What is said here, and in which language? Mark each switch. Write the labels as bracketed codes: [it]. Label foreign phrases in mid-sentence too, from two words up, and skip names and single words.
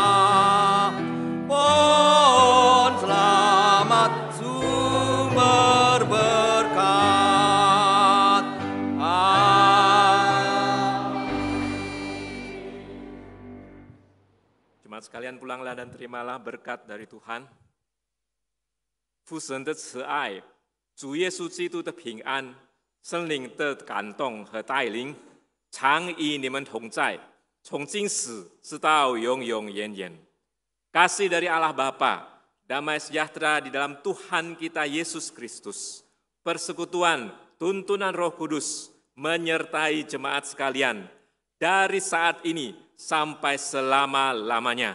[id] Pohon selamat sumber berkat. Jemaat sekalian, pulanglah dan terimalah berkat dari Tuhan. [zh] 父神的慈爱，主耶稣基督的平安，圣灵的感动和带领，常与你们同在，从今时直到永永远远。 [id] Kasih dari Allah Bapa, damai sejahtera di dalam Tuhan kita Yesus Kristus, persekutuan, tuntunan Roh Kudus menyertai jemaat sekalian dari saat ini sampai selama-lamanya.